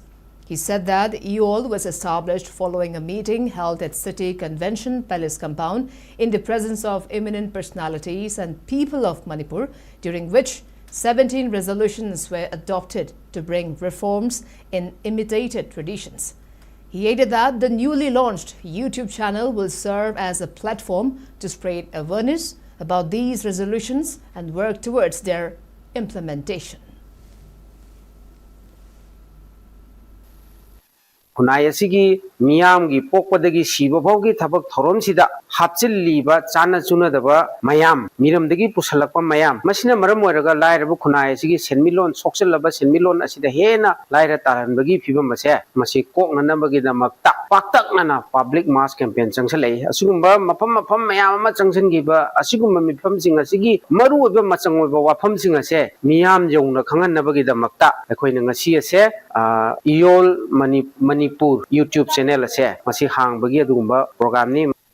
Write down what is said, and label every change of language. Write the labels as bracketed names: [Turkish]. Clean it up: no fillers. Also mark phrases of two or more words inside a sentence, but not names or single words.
[English] He said that EYOL was established following a meeting held at City Convention Palace compound in the presence of eminent personalities and people of Manipur, during which 17 resolutions were adopted to bring reforms in imitated traditions. He added that the newly launched YouTube channel will serve as a platform to spread awareness about these resolutions and work towards their implementation. [Manipuri] Kunai asigi miyam gi pokpadagi siba phawgi thabak thorom sida hapchilliba chana chuna daba mayam miram dagi pusalakpa mayam masina maram oiraga lairabu kunai asigi senmilon sokchallaba senmilon asida hena laira taranbagi phibam ase masi koknanabagi damakta paktaknana [English] public mass campaign [Manipuri] changsalai asugumba mafam mayam ama changsangiba asigumba mifam sing asigi maru oiba machangoiba wafam sing ase miyam jongna khanganabagi damakta ekhoina ngasi ase EYOL Manipur YouTube channel ase masi hangbagi adugumba program ni.